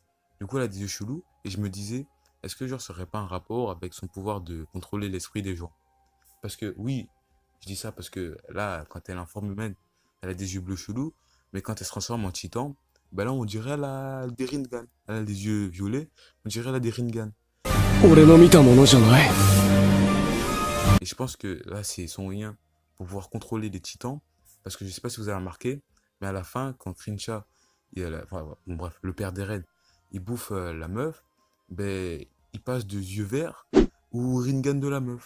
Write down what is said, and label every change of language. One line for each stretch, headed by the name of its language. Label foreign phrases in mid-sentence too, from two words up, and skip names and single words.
French: Du coup, elle a des yeux chelous. Et je me disais, est-ce que genre, ça aurait pas un rapport avec son pouvoir de contrôler l'esprit des gens? Parce que oui, je dis ça parce que là, quand elle est en forme humaine, elle a des yeux bleus chelous. Mais quand elle se transforme en titan, ben là, on dirait elle a des Rinnegan. Elle a des yeux violets, on dirait elle a des Rinnegan.
Japanese: 俺の見たものじゃない。
French: Et je pense que là, c'est son lien pour pouvoir contrôler les titans. Parce que je sais pas si vous avez remarqué, mais à la fin, quand Trincha, enfin, bon, bref, le père d'Eren, il bouffe la meuf, ben, il passe de yeux verts ou Rinnegan de la meuf.